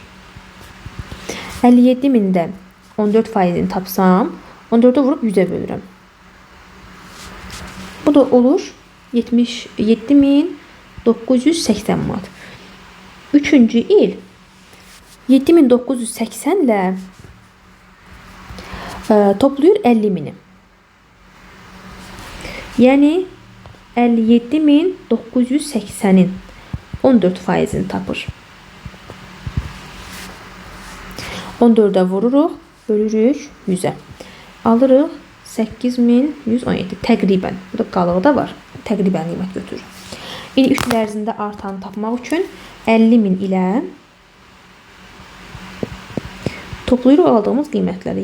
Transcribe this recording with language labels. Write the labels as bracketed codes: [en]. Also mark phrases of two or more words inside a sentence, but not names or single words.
[az] 57.000'də 14%'ini tapsam 14'e vurup 100'e bölürəm. Bu da olur 77.980 manat. [tr] Üçüncü il 7.980 ile topluyor 50.000'i. Yani 57.980'in 14%'ini tapır. [az] 14'e vururuq, bölürük 100'e. Alırıq 8117 təqribən. Burada qalığı da var. Təqribən qiymət götürür. İndi 3 il ərzində artanı tapmaq üçün 50.000 ilə toplayırıq aldığımız qiymətləri.